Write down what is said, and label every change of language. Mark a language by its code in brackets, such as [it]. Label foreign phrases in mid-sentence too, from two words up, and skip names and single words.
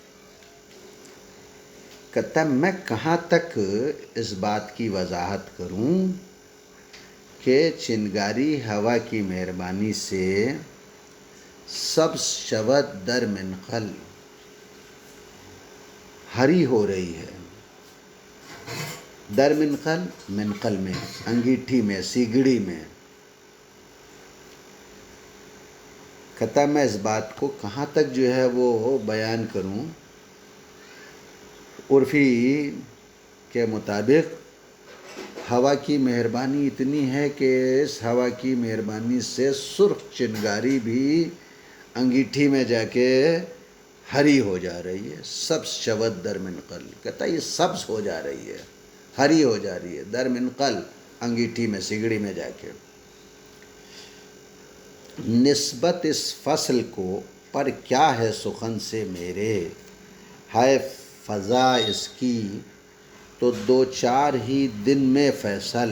[ur] کہتا میں کہاں تک اس بات کی وضاحت کروں کہ چنگاری ہوا کی مہربانی سے [fa] سبز شود در منقل، [ur] ہری ہو رہی ہے، [fa] در منقل، [ur] منقل میں، انگیٹھی میں، سیگڑی میں۔ کہتا میں اس بات کو کہاں تک جو ہے وہ بیان کروں، عرفی کے مطابق ہوا کی مہربانی اتنی ہے کہ اس ہوا کی مہربانی سے سرخ چنگاری بھی انگیٹھی میں جا کے ہری ہو جا رہی ہے، [fa] سبز شود در منقل۔ [ur] کہتا یہ سبز ہو جا رہی ہے، ہری ہو جا رہی ہے، [fa] در منقل، [ur] انگیٹھی میں، سگڑی میں جا کے۔ نسبت اس فصل کو پر کیا ہے سخن سے میرے، ہے فضا اس کی تو دو چار ہی دن میں فیصل۔